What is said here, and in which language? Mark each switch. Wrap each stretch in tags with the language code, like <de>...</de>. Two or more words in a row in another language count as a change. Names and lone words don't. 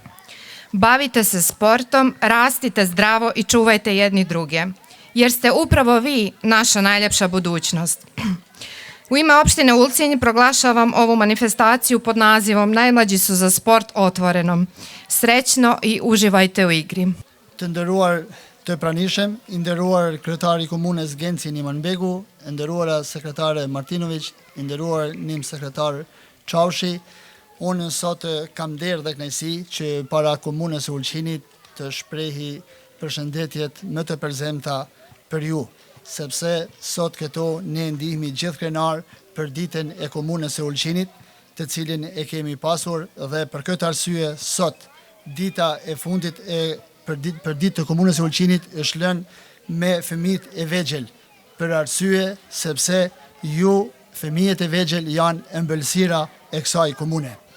<sr>Bavite se sportom, rastite zdravo i čuvajte jedni druge, jer ste upravo vi naša najljepša budućnost. U ime opštine Ulcinj proglašavam ovu manifestaciju pod nazivom Najmlađi su za sport otvorenom. Srećno i uživajte u igri.</sr> <sq>Të nderuar të pranishëm, i nderuar kryetari i komunës Genci Nimanbegu, e nderuara sekretare Martinović, i nderuar nim sekretar Çaushi, unë sot kam derë dhe kënaqësi që para komunës së Ulqinit të shprehi përshëndetjet më të përzemta për ju, sepse sot këto ne ndihmi gjithë krenar për ditën e komunës së Ulqinit, të cilin e kemi pasur dhe për këtë arsye sot dita e fundit për ditë të komunës së Ulqinit është lënë me fëmijët e vegjël, për arsye sepse ju fëmijët e vegjël janë ëmbëlsira e kësaj komune.</sq>